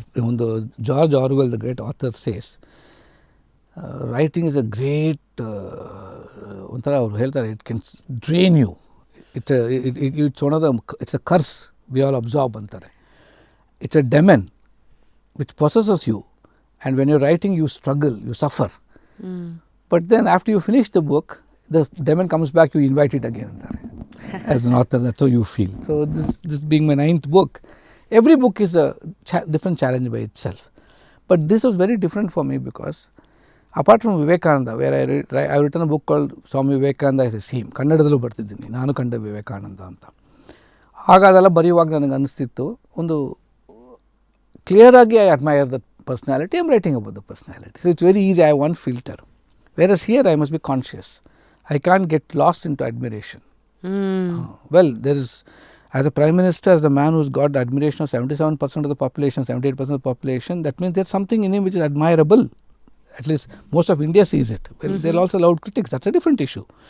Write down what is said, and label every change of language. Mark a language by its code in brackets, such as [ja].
[en] ಒಂದು George Orwell the great author says writing is a great [kn] ಒಂಥರ ಅವ್ರು ಹೇಳ್ತಾರೆ [en] It can drain you. It's one of the it's a curse we all absorb ಅಂತಾರೆ. It's a demon which possesses you and when you writing you struggle, you suffer. But then after you finish the book the demon comes back, you invite it again as an author. That's how you feel. So this being my 9th book, every book is a different challenge by itself. But this was very different for me because apart from Vivekananda, where I written a book called Swami Vivekananda as a Seam, [kn] ಕನ್ನಡದಲ್ಲೂ ಬರ್ತಿದ್ದೀನಿ ನಾನು ಕಂಡ ವಿವೇಕಾನಂದ ಅಂತ. ಆಗ ಅದೆಲ್ಲ ಬರೆಯುವಾಗ ನನಗೆ ಅನಿಸ್ತಿತ್ತು ಒಂದು ಕ್ಲಿಯರಾಗಿ [en] I admire the personality, I am writing about the personality. So it's very easy, I have one filter. Whereas here I must be conscious. I can't get lost into admiration. Well, there is, as a Prime Minister, as a man who's got the admiration of 77% of the population, 78% of the population, that means there's something in him which is admirable. At least most of India sees it. Well, there are also loud critics. That's a different issue.